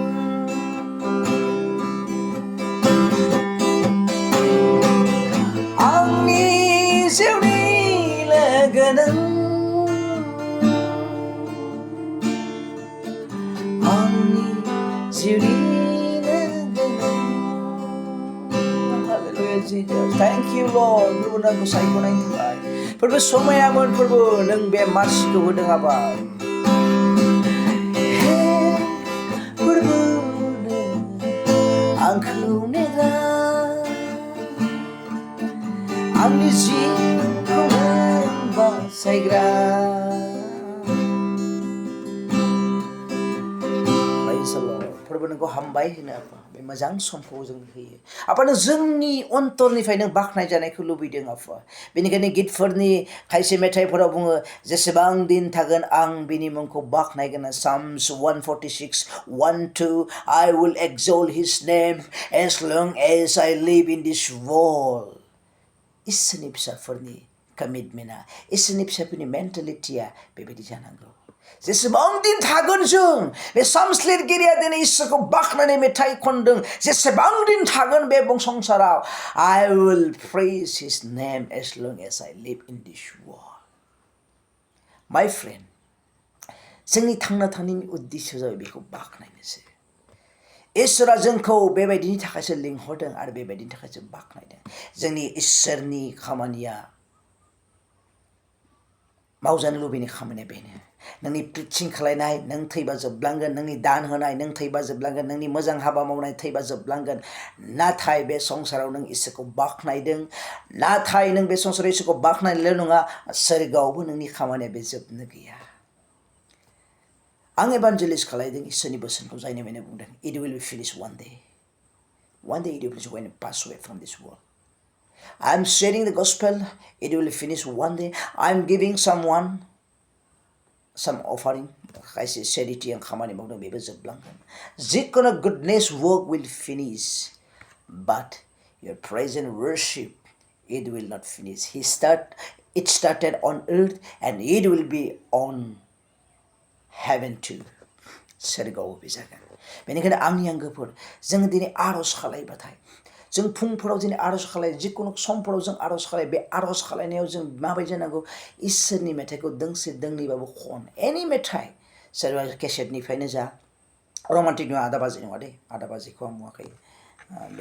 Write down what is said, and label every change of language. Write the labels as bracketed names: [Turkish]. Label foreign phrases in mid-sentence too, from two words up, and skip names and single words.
[Bodo] आंनि जिउनि लोगो नों आंनि जिउनि लोगो नों हालेलुया जिसास [English] thank you Lord [Bodo] फोरबो नोंखौ सायख'नायनि थाखाय फोरबो समायामोन फोरबो नों बे मार्सिखौ होदों आबा फोरबो आंखौ नेग्रा आंनि जिउखौ नों बासायग्रा फोरबो नोंखौ हामबाय होनो आफा बे मोजां समखौ जों होयो आफानो जोंनि अन्तरनिफ्राय नों बाख्नाय जानायखौ लुबैदों आफा बेनिखायनो गितफोरनि खायसे मेथाइफोराव बुङो जेसेबां दिन थागोन आं बिनि मुंखौ [English] बाख्नायगोन Psalms 146:1-2 I will exalt his name as long as I live in this world [Bodo] इसोरनि फिसाफोरनि कमिटमेन्टआ इसोरनि फिसाफोरनि मेन्टेलिटिया बेबायदि जानांगौ जेसेबां दिन थागोन जों बे साम्स लिरगिरिया दिनै इसोरखौ बाख्नायनाय मेथाइ खनदों जेसेबां दिन थागोन बे संसाराव [English] I will praise his name as long as I live in this world my friend [Bodo] जोंनि थांना थानायनि उद्देश्य जाबाय बेखौ बाख्नायनोसै इसोरा जोंखौ बेबायदिनि थाखायसो लिंहरदों आरो बेबायदिनि थाखायसो बाख्नायदों जोंनि इसोरनि खामानिया मावजानो लुबैनाय खामानिया बेनो नोंनि प्रिचिं खालायनाय नों थैबा जोबलांगोन नोंनि दान होनाय नों थैबा जोबलांगोन नोंनि मोजां हाबा मावनाय थैबा जोबलांगोन नाथाय बे संसाराव नों इसोरखौ बाख्नायदों नाथाय नों बे संसाराव इसोरखौ बाख्नायनायल' नङा सोरगोआवबो नोंनि खामानिया बे जोबनो गैया आं evangelist खालायदों इसोरनि बोसोनखौ जायनो बेनो बुंदों [English] it will be finished one day it will be finished when you pass away from this world I'm sharing the gospel it will finish one day I'm giving someone some offering [Bodo] खायसे charity आं खामानि मावदों बेबो जोबलांगोन जिखुनु [English] goodness work will finish but your present worship it will not finish it started on earth and it will be on heaven too [Bodo] सोरगोआव बे जागोन बेनिखायनो आंनि आंगोफोर जों दिनै आर'ज खालायबाथाय जों फुंफोराव दिनै आर'ज खालाय जिखुनु समफोराव जों आर'ज खालाय बे आर'ज खालायनायाव जों माबायदि जानांगौ इसोरनि मेथाइखौ दोंसे दोंनैबाबो खन एनि मेथाइ सोरबा केसेटनिफ्रायनो जा रमान्टिक नङा आदा बाजि नङा दे आदा बाजिखौ आं बुङाखै बे